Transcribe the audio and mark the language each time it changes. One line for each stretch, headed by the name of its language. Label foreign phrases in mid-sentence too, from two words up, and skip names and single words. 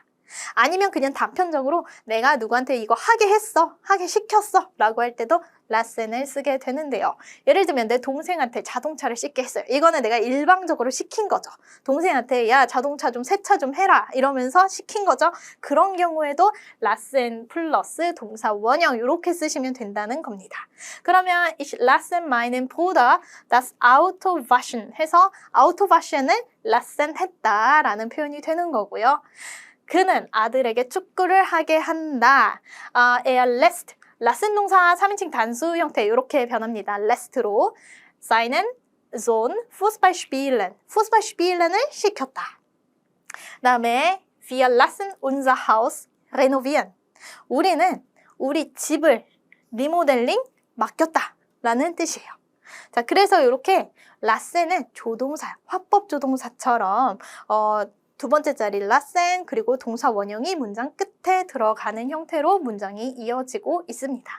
Korean: 아니면 그냥 단편적으로 내가 누구한테 이거 하게 했어, 하게 시켰어 라고 할 때도 라센을 쓰게 되는데요. 예를 들면 내 동생한테 자동차를 씻게 했어요. 이거는 내가 일방적으로 시킨 거죠. 동생한테 야 자동차 좀 세차 좀 해라 이러면서 시킨 거죠. 그런 경우에도 라센 플러스 동사 원형 이렇게 쓰시면 된다는 겁니다. 그러면
German: ich lasse meinen Bruder das Auto waschen
Korean: 해서 Autowaschen을 라센 했다라는 표현이 되는 거고요. 그는 아들에게 축구를 하게 한다.
German: er lässt
Korean: 라센 동사 3인칭 단수 형태 이렇게 변합니다.
German: lässt로 seinen Sohn Fußball spielen. Fußball spielen
Korean: 을 시켰다.
German: 다음에 wir lassen unser Haus renovieren.
Korean: 우리는 우리 집을 리모델링 맡겼다 라는 뜻이에요. 자, 그래서 이렇게 라센은 조동사, 화법 조동사처럼 두 번째 자리 라센 그리고 동사 원형이 문장 끝에 들어가는 형태로 문장이 이어지고 있습니다.